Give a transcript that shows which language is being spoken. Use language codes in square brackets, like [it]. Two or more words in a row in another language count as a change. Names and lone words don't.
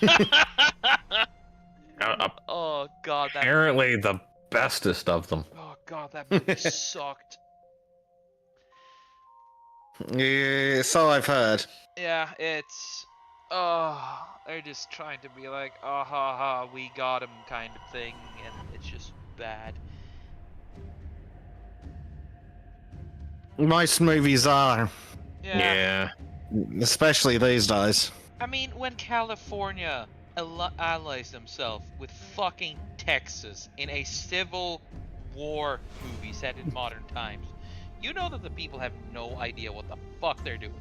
[en] Oh god, that. Apparently the bestest of them. Oh god, that movie sucked. Yeah, so I've heard. Yeah, it's. Oh, they're just trying to be like, oh ha ha, we got him kind of thing, and it's just bad. Most movies are, Yeah. especially these days. I mean, when California allies themselves with fucking Texas in a civil war movie set in modern times, you know that the people have no idea what the fuck they're doing.